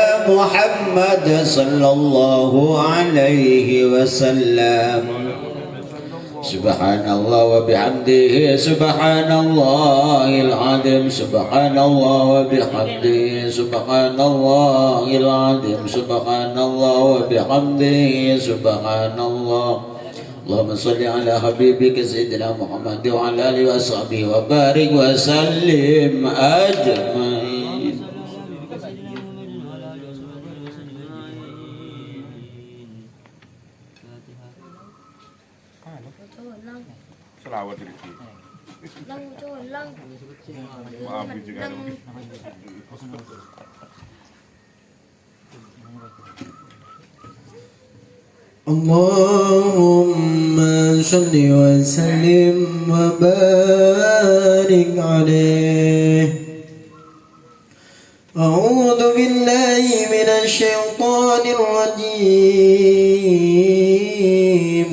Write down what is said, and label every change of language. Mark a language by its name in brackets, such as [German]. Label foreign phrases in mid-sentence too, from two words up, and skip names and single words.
[Arabic] محمد صلى الله عليه وسلم سبحان الله وبحمده سبحان الله العظيم سبحان الله وبحمده سبحان الله العظيم سبحان الله وبحمده سبحان الله اللهم صل على حبيبك سيدنا محمد وعلى آله وصحبه وبارك وسلم أجمعين. [Javanese] Selawat iki. [Indonesian] Maaf juga. [Arabic] اللهم صل وسلم وبارك عليه. أعوذ بالله من الشيطان الرجيم.